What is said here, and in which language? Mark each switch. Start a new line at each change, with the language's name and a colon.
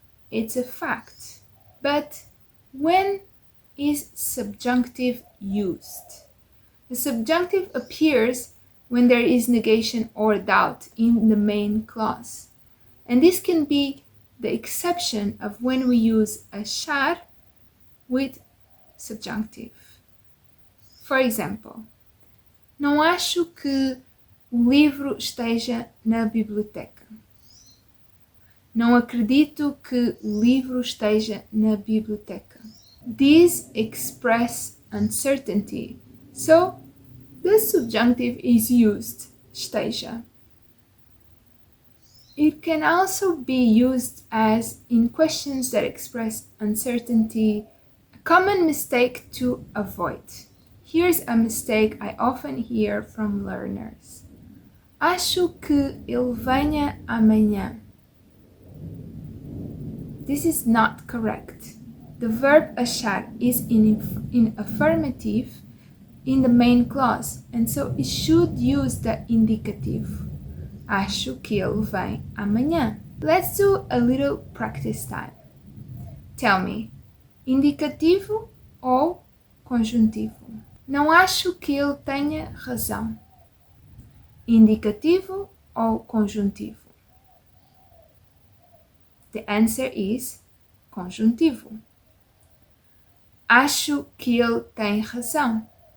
English: It's a fact. But when is subjunctive used? The subjunctive appears when there is negation or doubt in the main clause. And this can be the exception of when we use achar with subjunctive.
Portuguese: For example, não acho que o livro esteja na biblioteca. Não acredito que o livro esteja na biblioteca.
English: These express uncertainty, so the subjunctive is used, esteja. It can also be used as in questions that express uncertainty, a common mistake to avoid. Here's a mistake I often hear from learners.
Portuguese: Acho que ele venha amanhã.
English: This is not correct. The verb achar is in affirmative in the main clause, and so it should use the indicative.
Portuguese: Acho que ele vem amanhã.
English: Let's do a little practice time. Tell me,
Portuguese: indicativo ou conjuntivo? Não acho que ele tenha razão. Indicativo ou conjuntivo?
English: The answer is conjuntivo.
Portuguese: Acho que ele tem razão.